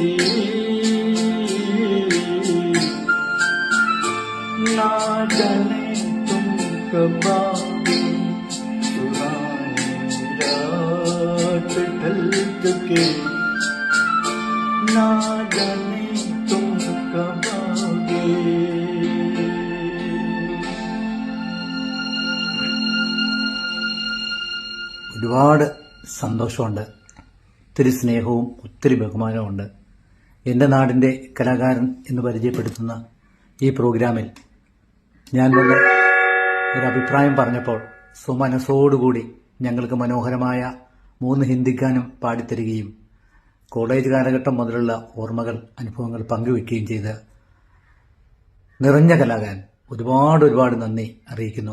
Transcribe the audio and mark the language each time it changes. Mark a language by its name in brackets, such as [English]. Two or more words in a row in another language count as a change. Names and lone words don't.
[Hindi] ना जाने तुम कब आओगे, सुहानी रात ढल चुके, ना जाने तुम कब आओगे। [Malayalam] ഒരുപാട് സന്തോഷമുണ്ട്, ഒത്തിരി സ്നേഹവും ഒത്തിരി ബഹുമാനവുമുണ്ട്. എൻ്റെ നാടിൻ്റെ കലാകാരൻ എന്ന് പരിചയപ്പെടുത്തുന്ന ഈ പ്രോഗ്രാമിൽ ഞാൻ വന്ന് ഒരഭിപ്രായം പറഞ്ഞപ്പോൾ സുമനസ്സോടുകൂടി ഞങ്ങൾക്ക് മനോഹരമായ 3 ഹിന്ദി ഗാനം പാടിത്തരികയും കോളേജ് കാലഘട്ടം മുതലുള്ള ഓർമ്മകൾ, അനുഭവങ്ങൾ പങ്കുവെക്കുകയും ചെയ്ത നിറഞ്ഞ കലാകാരൻ ഒരുപാട് നന്ദി അറിയിക്കുന്നു.